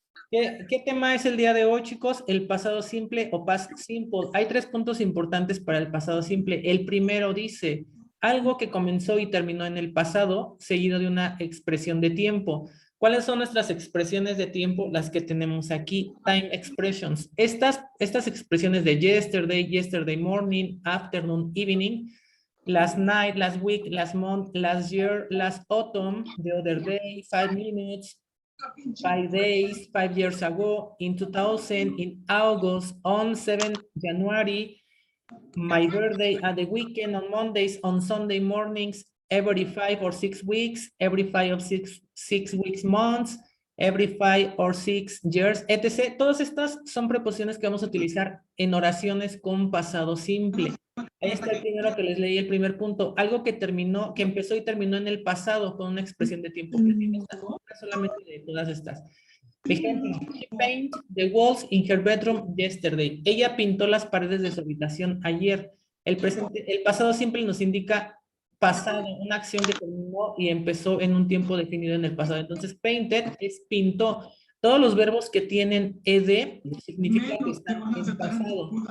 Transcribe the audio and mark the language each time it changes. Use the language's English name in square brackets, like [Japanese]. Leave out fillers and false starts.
[Spanish] ¿Qué tema es el día de hoy, chicos? El pasado simple o past simple. Hay tres puntos importantes para el pasado simple. El primero dice algo que comenzó y terminó en el pasado, seguido de una expresión de tiempo. ¿Cuáles son nuestras expresiones de tiempo? Las que tenemos aquí, time expressions. Estas expresiones de [English] yesterday, yesterday morning, afternoon, evening, last night, last week, last month, last year, last autumn, the other day, 5 minutes, 5 days, 5 years ago, in 2000, in August, on 7th January, my birthday at the weekend, on Mondays, on Sunday mornings, every 5 or 6 weeks, every 5 or 6 weeks months, every 5 or 6 years, etc. [Spanish] Todas estas son preposiciones que vamos a utilizar en oraciones con pasado simple. Ahí está el primero que les leí, el primer punto. Algo que terminó, que empezó y terminó en el pasado con una expresión de tiempo precisa. Solamente de todas estas. [English] Ejemplo, she painted the walls in her bedroom yesterday. [Spanish] Ella pintó las paredes de su habitación ayer. El pasado simple nos indica pasado, una acción que terminó y empezó en un tiempo definido en el pasado. Entonces, painted es pintó. Todos los verbos que tienen ed significa que están en pasado.